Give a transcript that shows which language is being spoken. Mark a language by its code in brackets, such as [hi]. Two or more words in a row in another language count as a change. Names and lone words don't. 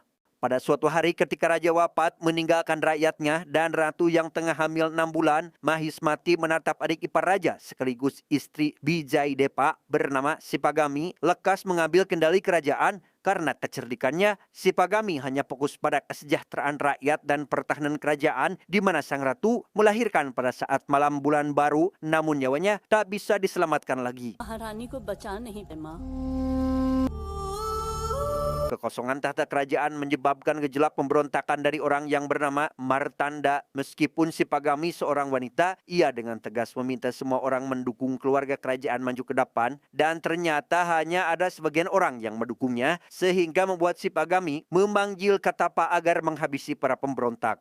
[id] Pada suatu hari ketika raja wafat meninggalkan rakyatnya dan ratu yang tengah hamil 6 bulan, Mahismati menatap adik ipar raja sekaligus istri Bijaidepa bernama Sipagami lekas mengambil kendali kerajaan. Karena kecerdikannya, Sipagami hanya fokus pada kesejahteraan rakyat dan pertahanan kerajaan, di mana sang ratu melahirkan pada saat malam bulan baru, namun nyawanya tak bisa diselamatkan lagi. [hi] महारानी को बचा नहीं दे माँ। [id] Kekosongan tahta kerajaan menyebabkan gejolak pemberontakan dari orang yang bernama Martanda. Meskipun Sipagami seorang wanita, ia dengan tegas meminta semua orang mendukung keluarga kerajaan maju ke depan, dan ternyata hanya ada sebagian orang yang mendukungnya, sehingga membuat Sipagami memanggil Katapa agar menghabisi para pemberontak.